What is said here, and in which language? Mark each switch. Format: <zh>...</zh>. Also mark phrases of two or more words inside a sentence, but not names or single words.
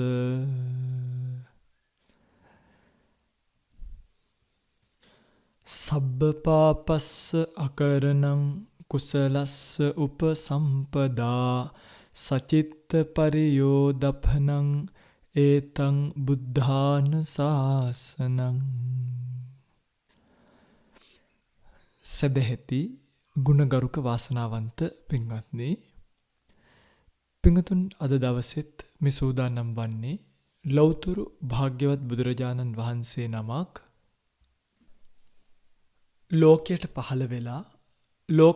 <pi>සබ්බපාපස්ස අකරණං කුසලස්ස උපසම්පදා සචිත්ත පරියෝදපනං ඒතං බුද්ධාන ශාසනං.</pi> <si>සදහෙති ගුණගරුක වාසනාවන්ත පින්වත්නි, පින්වතුන් අද දවසෙත් මේ සූදානම් වන්නේ ලෞතුරු භාග්‍යවත් බුදුරජාණන් වහන්සේ නමක් ලෝකයට පහළ වෙලා ලෝක</si>